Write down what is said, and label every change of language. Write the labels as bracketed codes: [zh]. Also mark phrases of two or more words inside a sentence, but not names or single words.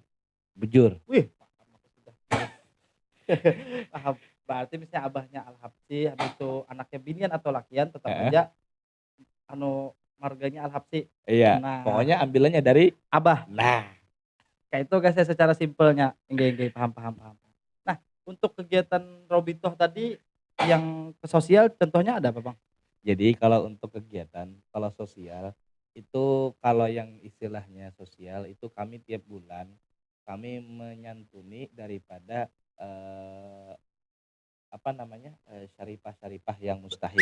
[id] Bujur. Wih, paham. Berarti misalnya abahnya Al-Habsyi, habis itu anaknya binian atau lakian tetap Heeh. aja marganya Al-Habsyi. Iya. Nah, Pokoknya ambilannya dari abah. nah. Kayak itu guys ya secara simpelnya. Nggih, paham. Nah, untuk kegiatan Robitoh tadi yang ke sosial contohnya ada apa, Bang? Jadi kalau untuk kegiatan, kalau sosial itu kalau yang istilahnya sosial itu kami tiap bulan kami menyantuni daripada apa namanya syarifah-syarifah yang mustahik.